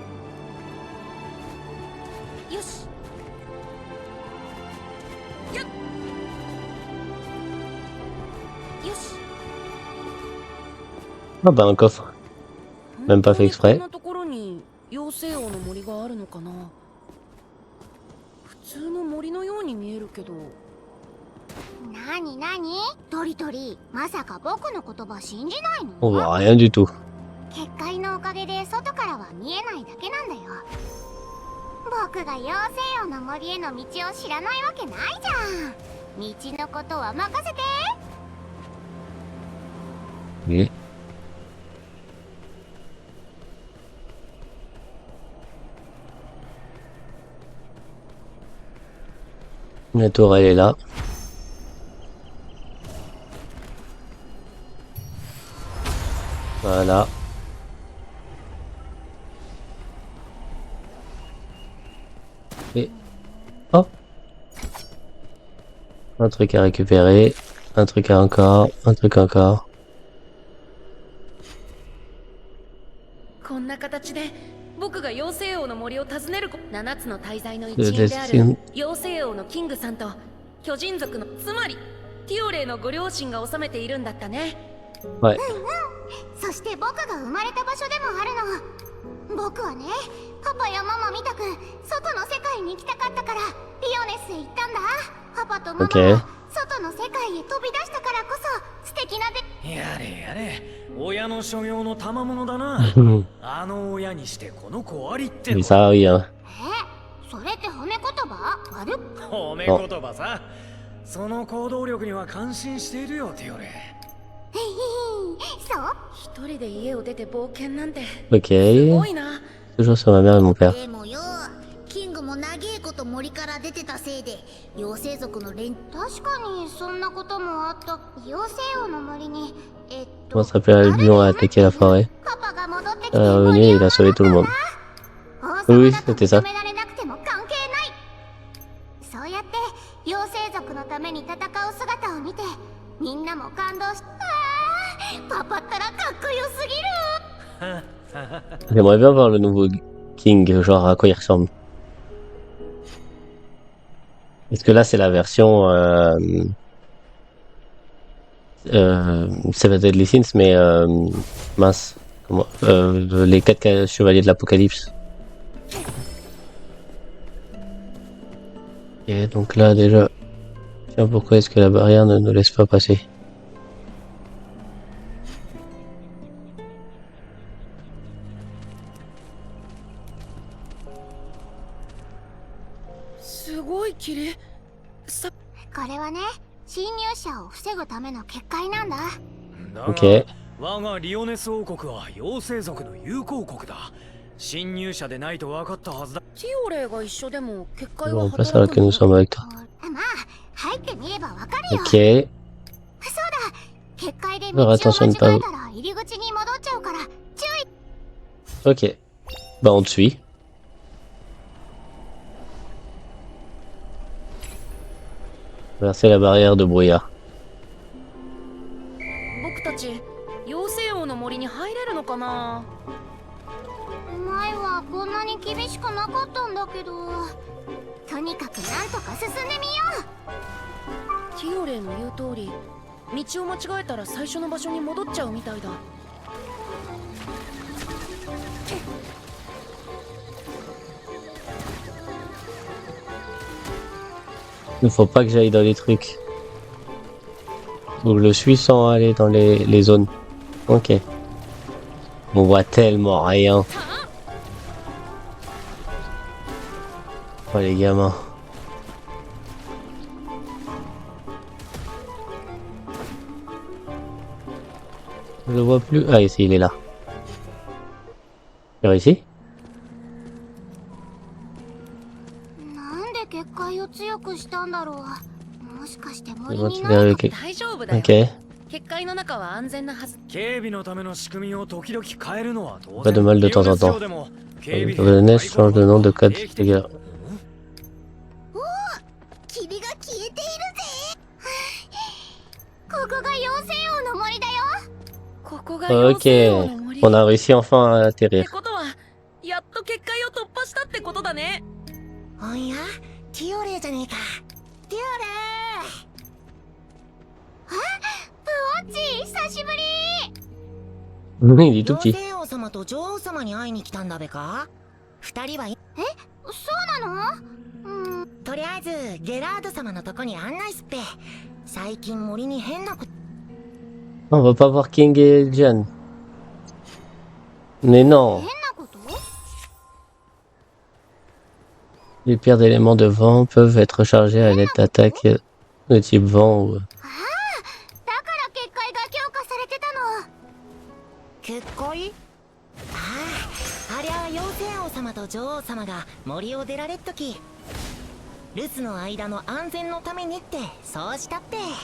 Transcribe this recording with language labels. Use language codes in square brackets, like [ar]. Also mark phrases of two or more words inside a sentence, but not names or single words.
[fr] Ah bah un coffre. Même pas fait exprès. [ja] こんなところに妖精王の森があるのかな普通の森のように見えるけどなになにトリトリまさか僕の言葉信じないの [fr] On voit rien du tout. [ja] 結界のおかげで外からは見えないだけなんだよ僕が妖精王の森への道を知らないわけないじゃん道のことは任せて [fr] Oui. La tour elle est là. Voilà. Et hop. Un truc à récupérer. Un truc à encore. Un truc encore. [ja] こんな形で僕が妖精王の森を訪ねる7つの大罪の一員である妖精王のキングさんと巨人族のつまりティオレイのご両親が治めているんだったね。 [fr] Ouais. [ja] そして僕が生まれた場所でもあるの。僕はね、パパやママみたく外の世界に行きたかったからリオネスへ行ったんだ。パパとママは外の世界へ飛び出したからこそ素敵なやれやれ、親の所業の賜物だな。あの親にしてこの子ありっての。 [fr] Mais ça rien. [ja] それって褒め言葉？悪っ。褒め言葉さ。その行動力には感心しているよ、テオレ。そう？一人で家を出て冒険なんて。 [fr] Ok. [ja] すごいな。 [fr] Toujours sur ma mère et mon père. [ja] でもよ、キングも長えこと森から出てたせいで妖精族の連確かにそんなこともあった。妖精王の森に [fr] Comment ça s'appelle le lion a attaqué la forêt? Revenu et il a sauvé tout le monde. Oui, c'était ça. [ja] そうやって妖精族のために感動しパパったらかっこよすぎる [fr] J'aimerais bien voir le nouveau King, genre à quoi il ressemble. Parce que là, c'est la version Seven Deadly Sins, mais mince. Comment, les 4 chevaliers de l'Apocalypse. Et donc là, déjà... Tiens, pourquoi est-ce que la barrière ne nous laisse pas passer? [ja] Ça これはね、侵入者を防ぐための結界なんだ。 [fr] Ok. [ja] 我がリオネス王国は妖精族の友好国だ。侵入者でないと分かったはずだ。ティオレイが一緒でも結界は [fr] On passe alors que nous sommes avec toi. [ja] まあ、入ってみればわかるよ。 [fr] Ok. [ja] そうだ。結界で道を間違えたら入り口に戻っちゃうから注意。 [fr] Ok. Bah on te suit. Traverser la barrière de brouillard. [ja] 僕たち妖精王の森に入れるのかな。前はこんなに厳しくなかったんだけど、とにかくなんとか進んでみよう。ティオレイの言う通り、道を間違えたら最初の場所に戻っちゃうみたいだ。 [fr] Il faut pas que j'aille dans les trucs. Donc je le suis sans aller dans les zones. Ok. On voit tellement rien. Oh les gamins. Je le vois plus. Ah ici, il est là. Par ici? [ja] なんで結界を強くしたんだろう。もしかして森 [fr] Je vois [ja] に [fr] qu'il [ja] 何 [fr] est [ja] か [fr] avec- [ja] 大丈夫だよ。 [fr] Ok. [ja] 結界の中は安全なはず。警備のための仕組みを時々変えるのは当 [fr] Pas de mal de temps en temps. Le NES change de nom de code de guerre. [ja] 霧が消えているぜ。ここが妖精王の森だよ。ここが妖精王 [fr] Ok. [ja] の森。 [fr] On a réussi enfin à [ja] って [fr] atterrir. [ja] ことはやっと結界を突破したってことだね。おや、ティオレイじゃねえか。ティオレイ。あ、ブオッチ、久しぶり。 [fr] Il est tout [ja] 妖 [fr] petit. [ja] 精王様と女王様に会いに来たんだべか。二人はそうなの？とりあえずゲラード様のとこに案内すっぺ。最近森に変なこと。 [fr] On va pas voir King et Jan. Mais non. [ja] 変なこと？ [fr] Les pierres d'éléments de vent peuvent être chargées à l'aide d'attaques de type vent ou... [ja] だから結界が強化されてたの。結界？ああ、ありゃ妖精王様と女王様が森を出られっとき、留守の間の安全のためにってそうしたって。